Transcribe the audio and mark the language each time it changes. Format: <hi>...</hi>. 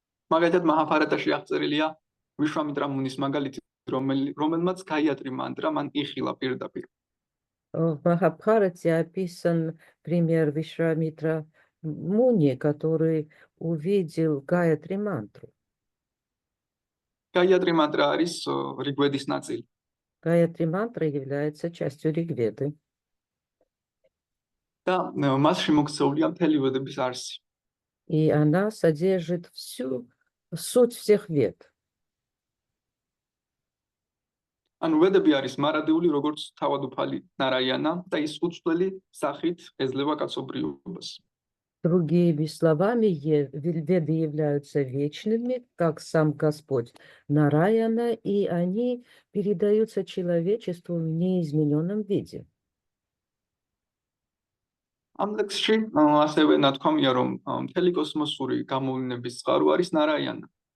<ka>მაგალითად მაჰაბჰარატაში აღწერილია ვიშვამიტრა მუნის მაგალითი, რომელმაც გაიატრი მანტრა, მან იხილა პირდაპირ.</ka> <ru>В Махабхарате описан пример Вишвамитра Муни, который увидел Гаятри мантру.</ru> <ka>გაიატრი მანტრა არის რიგვედის ნაწილი.</ka> <ru>Гаятри мантра является частью Ригведы.</ru> <ka>და მასში მოქცეულია მთელი ვედების არსი.</ka> <ru>И она содержит всю суть всех вед.</ru> <ka>ანუ ვედები არის მარადიული, როგორც თავადუფალი ნარაიანა და ის უცვლელი სახით ეძლევა კაცობრიობას.</ka> <ru>Другими словами, веды являются вечными, как сам Господь Нараяна, и они передаются человечеству в неизмененном виде.</ru> <ka>ამ ლექსში ასევე ნათქვამია, რომ მთელი კოსმოსური გამოვლენების წყარო არის ნარაიანა.</ka>